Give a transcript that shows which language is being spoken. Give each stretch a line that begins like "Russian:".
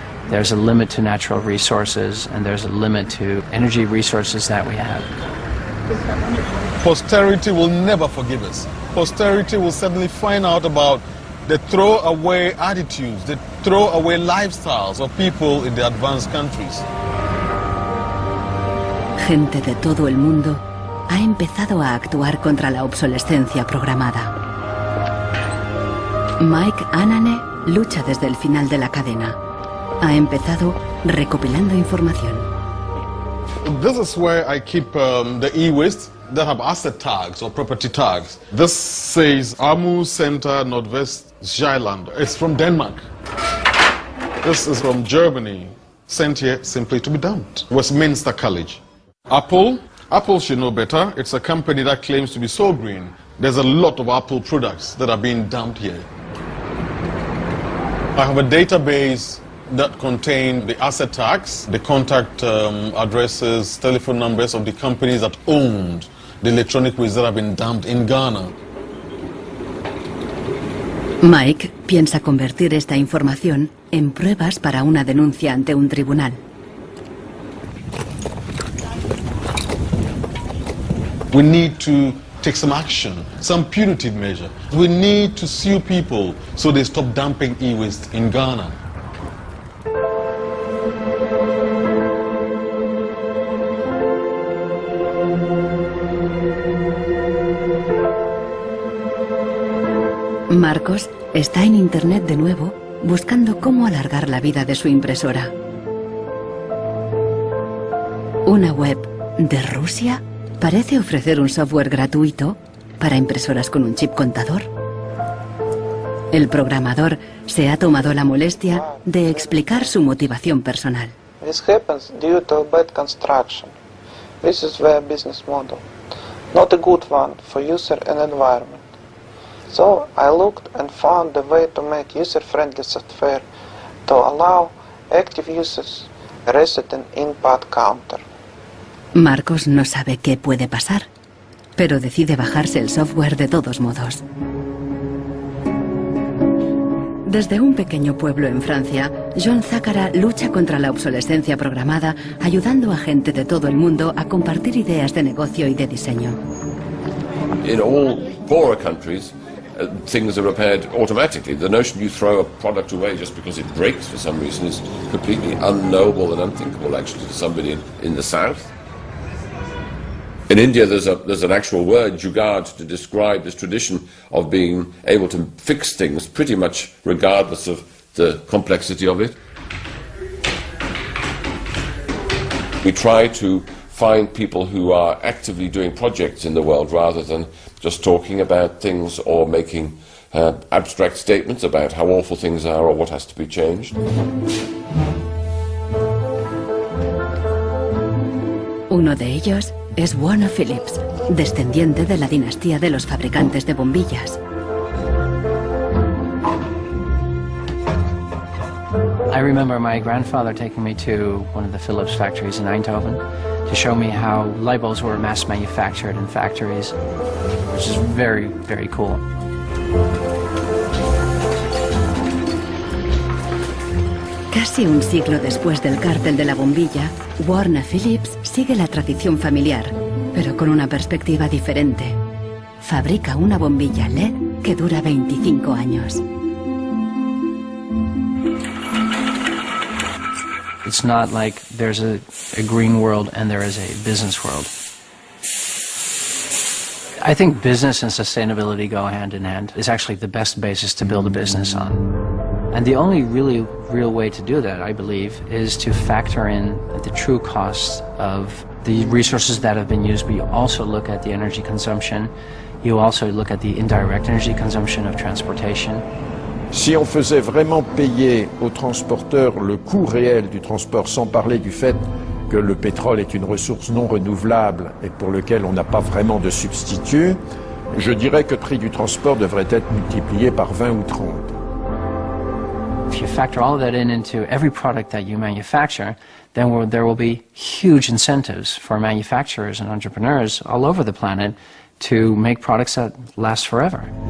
English: There's a limit to natural resources, and there's a limit to energy resources that we have. Posterity will never forgive us. Posterity will suddenly find out about the throwaway attitudes, the throwaway lifestyles of people in the advanced countries.
Spanish: Gente de todo el mundo ha empezado a actuar contra la obsolescencia programada. Mike Anane lucha desde el final de la cadena. Ha empezado recopilando información.
English: This is where I keep the e-waste that have asset tags or property tags. This says Amu Center Nordvest Zeeland. It's from Denmark. This is from Germany, sent here simply to be dumped. Westminster College. Apple should know better. It's a company that claims to be so green. There's a lot of Apple products that are being dumped here. I have a database that contain the asset tags, the contact addresses, telephone numbers of the companies that owned the electronic waste that have been dumped in Ghana.
Spanish: Mike piensa convertir esta información en pruebas para una denuncia ante un tribunal.
English: We need to take some action, some punitive measure. We need to sue people so they stop dumping e-waste in Ghana.
Spanish: Marcos está en internet de nuevo buscando cómo alargar la vida de su impresora. Una web de Rusia parece ofrecer un software gratuito para impresoras con un chip contador. El programador se ha tomado la molestia de explicar su motivación personal.
English: This happens due to bad construction. This is their business model. Not a good one for user and environment. So I looked and found the way to make user-friendly software to allow active users reset an input counter.
Spanish: Marcos no sabe qué puede pasar, pero decide bajarse el software de todos modos. Desde un pequeño pueblo en Francia, John Zacara lucha contra la obsolescencia programada, ayudando a gente de todo el mundo a compartir ideas de negocio y de diseño.
English: In all poorer countries, things are repaired automatically. The notion you throw a product away just because it breaks for some reason is completely unknowable and unthinkable, actually, to somebody in the south. In India, there's an actual word, jugaad, to describe this tradition of being able to fix things pretty much regardless of the complexity of it. We try to find people who are actively doing projects in the world rather than just talking about things or making abstract statements about how awful things are or what has to be changed.
Spanish: Uno de ellos es Warner Phillips, descendiente de la dinastía de los fabricantes de bombillas.
English: I remember my grandfather taking me to one of the Philips factories in Eindhoven to show me how light bulbs were mass manufactured in factories, which is very, very cool.
Spanish: Casi un siglo después del cártel de la bombilla, Warner Phillips sigue la tradición familiar, pero con una perspectiva diferente. Fabrica una bombilla LED que dura 25 años.
English: It's not like there's a green world and there is a business world. I think business and sustainability go hand in hand. It's actually the best basis to build a business on. And the only really real way to do that, I believe, is to factor in the true costs of the resources that have been used, but you also look at the energy consumption, you also look at the indirect energy consumption of transportation.
French: Si on faisait vraiment payer aux transporteurs le coût réel du transport, sans parler du fait que le pétrole est une ressource non renouvelable et pour lequel on n'a pas vraiment de substitut, je dirais que le prix du transport devrait être multiplié par 20 ou 30.
English: If you factor all of that into every product that you manufacture, then there will be huge incentives for manufacturers and entrepreneurs all over the planet to make products that last forever.